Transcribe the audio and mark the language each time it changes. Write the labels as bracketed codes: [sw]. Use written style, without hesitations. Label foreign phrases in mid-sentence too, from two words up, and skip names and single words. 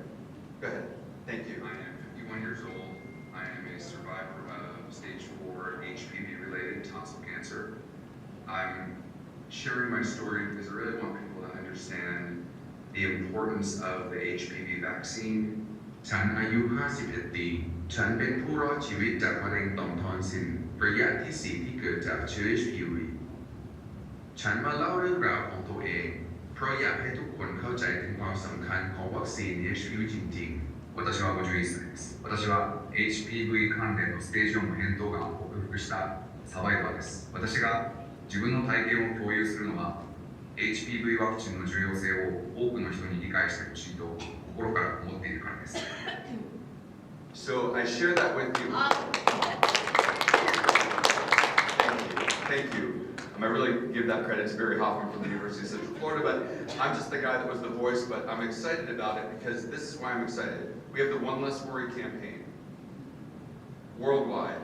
[en] Go ahead. Thank you. I am 51 years old. I am a survivor of stage 4 HPV-related tonsil cancer. I'm sharing my story because I really want people to understand the importance of the HPV vaccine. [th] ฉันอายุ 51 ปี ฉันเป็นผู้รอดชีวิตจากมะเร็งต่อมทอนซิลระยะที่ 4 ที่เกิดจากเชื้อ HPV ฉันมาเล่าเรื่องราวของตัวเองเพราะอยากให้ทุกคนเข้าใจถึงความสำคัญของวัคซีน HPV จริงๆ [ja] 私は51歳です。私は HPV 関連のステージ4の扁桃がんを克服したサバイバーです。私が自分の体験を共有するのは HPV ワクチンの重要性を多くの人に理解してほしいと心から思っているからです。 [en] So I share that with you. Thank Thank you. I really give that credit to Barry Hoffman from the University of Central Florida, but I'm just the guy that was the voice, but I'm excited about it because this is why I'm excited. We have the One Less Worry campaign worldwide.